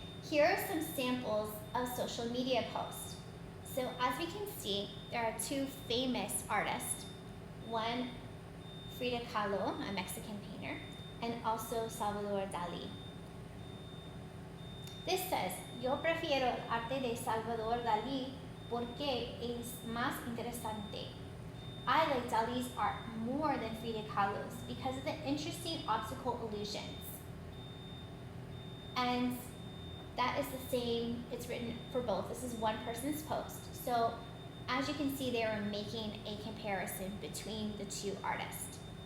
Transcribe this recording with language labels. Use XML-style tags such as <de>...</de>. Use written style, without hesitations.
<en>Here are some samples of social media posts. So as we can see, there are 2 famous artists, one Frida Kahlo, a Mexican painter, and also Salvador Dali. This says,</en> <es>yo prefiero el arte de Salvador Dalí porque es más interesante.</es> <en>I like Dali's art more than Frida Kahlo's because of the interesting optical illusions. And that is the same, it's written for both. This is one person's post. So as you can see, they are making a comparison between the 2 artists.</en>